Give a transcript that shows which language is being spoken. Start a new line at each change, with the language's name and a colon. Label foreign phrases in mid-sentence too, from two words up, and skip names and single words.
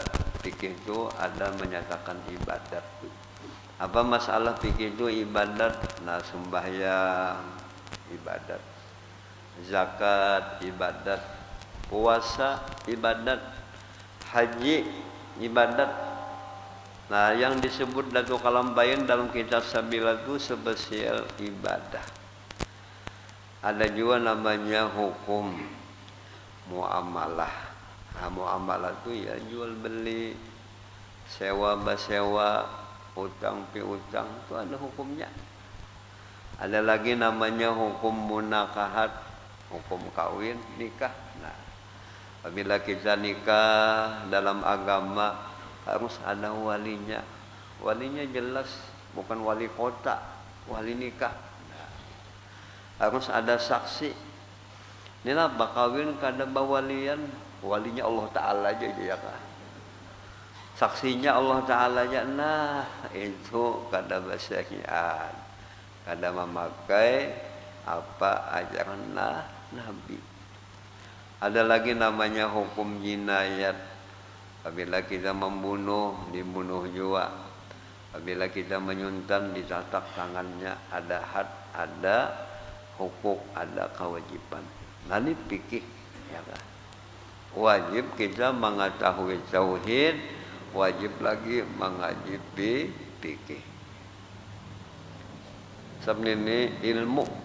Indonesian: Fikih itu ada menyatakan ibadat. Apa masalah fikih itu ibadat? Nah, sembahyang ibadat, zakat ibadat, puasa ibadat, haji ibadat. Nah, yang disebut Datuk Kalambayan dalam kitab Sabila itu spesial ibadah. Ada juga namanya hukum muamalah. Nah, muamalah itu ya jual beli, sewa basewa, utang piutang itu ada hukumnya. Ada lagi namanya hukum munakahat, hukum kawin, nikah. Nah, apabila kita nikah dalam agama harus ada walinya. Walinya jelas bukan wali kota, wali nikah. Nah, harus ada saksi.
Banjar: Inilah bakawin kada bawalian, walinya Allah Ta'ala aja ya kan.
Indonesian: Saksinya Allah Ta'ala aja.
Banjar: Nah, itu kada basahian.
Indonesian: Kada memakai apa ajaran Nabi. Ada lagi namanya hukum jinayat. Apabila kita membunuh, dibunuh juga. Apabila kita menyuntan, ditatak tangannya. Ada had, ada hukuk, ada kewajiban. Nah ini fikih, ya kan? Wajib kita mengetahui tauhid, wajib lagi mengaji fikih. Sebenarnya ini ilmu.